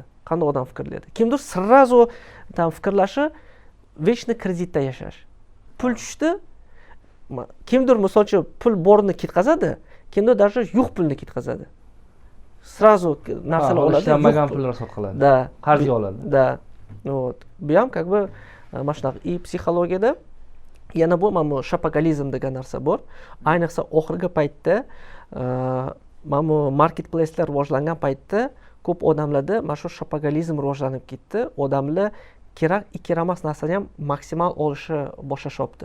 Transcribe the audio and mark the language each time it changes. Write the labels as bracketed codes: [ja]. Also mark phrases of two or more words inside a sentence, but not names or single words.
[uz] Qanday odam fikrlaydi? Kimdir сразу tam fikrlashi вечный kreditda yashash. Pul tushdi, kimdir misol uchun pul borni ketkazadi, kimdir даже yo'q pulni ketkazadi. сразу narsalar oladi. Ishlanmagan pullar sotiladi. [ru] Да. [uz] Qarzga oladi. [ru] Да. Вот. [uz] Bu ham [ru] как бы [uz] mana shunaqa. И psixologiyada yana bu mana bu shopagalizm degan narsa bor. Ayniqsa oxirgi paytda mana bu marketplace'lar rivojlangan paytda ko'p odamlarda mana shu shopagalizm rivojlanib ketdi. Odamlar kerak narsani ham maksimal olishni boshlashyapti.